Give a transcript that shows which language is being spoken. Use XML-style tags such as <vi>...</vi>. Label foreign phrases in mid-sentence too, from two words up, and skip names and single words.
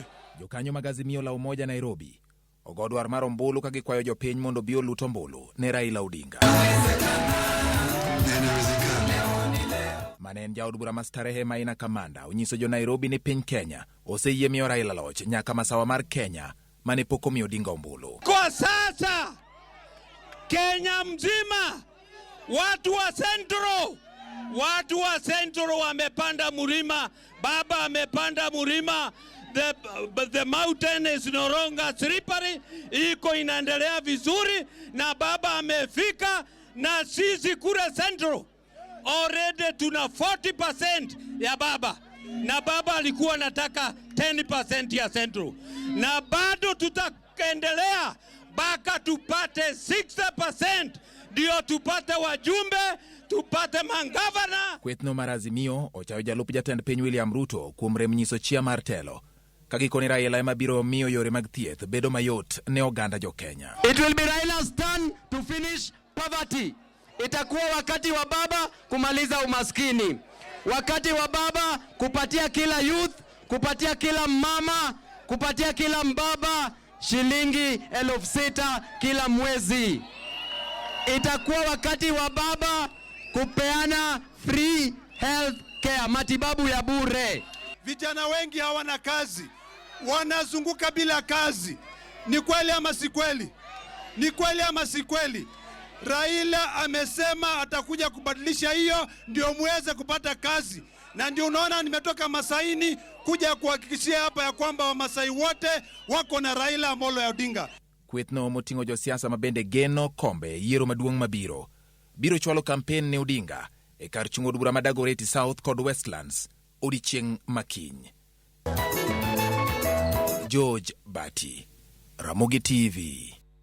<luo>Jokanyo mag Azimio la Umoja Nairobi ogo dwar mar ombulu ka gikwayo jopiny mondo bi olut ombulu ne Raila Odinga. Manen jaod bura Mastarehe Maina Kamanda onyiso jo Nairobi ni piny Kenya oseyie miyo Raila loch nyaka masawa mar Kenya mane pok omiyo Odinga ombulu.</luo> <sw>Kwa sasa Kenya mzima watu wa Central wamepanda mlima. Baba amepanda mlima.</sw> <en>The mountain is no longer slippery.</en> <sw>Iko inaendelea vizuri na baba amefika, na sisi kule Central already tuna 40% ya baba, na baba alikuwa nataka 10% ya Central, na bado tutaendelea baka tupate 60%, ndio tupate wajumbe, tupate mangavana.</sw> <luo>Kwethno mar Azimio ochayo jalup jatend piny William Ruto kuom rem nyiso chia mar telo kagikoni Raila ema biro miyo yore mag thieth bedo mayot ne oganda jo Kenya.</luo> <en>It will be Raila's turn to finish poverty.</en> <sw>Itakuwa wakati wa baba kumaliza umaskini, wakati wa baba kupatia kila youth, kupatia kila mama, kupatia kila mbaba shilingi 6,000 kila mwezi. Itakuwa wakati wa baba kupeana</sw> <en>free health care,</en> <sw>matibabu ya bure. Vijana wengi hawana kazi, wanazunguka bila kazi. Ni kweli ama si kweli? Ni kweli ama si kweli? Raila amesema atakuja kubadilisha hiyo ndio muweze kupata kazi, na ndio unaona nimetoka Masaini kuja kuhakikishia hapa ya kwamba Wamasai wote wako na Raila Amolo Odinga.</sw> <luo>Kwethno moting'o josiasa mabende geno kombe yiero maduong' mabiro biro chwalo kampen ne Odinga e kar chung' od bura ma Dagoreti South kod Westlands odiechieng' makiny. George Bati, Ramogi TV.</luo>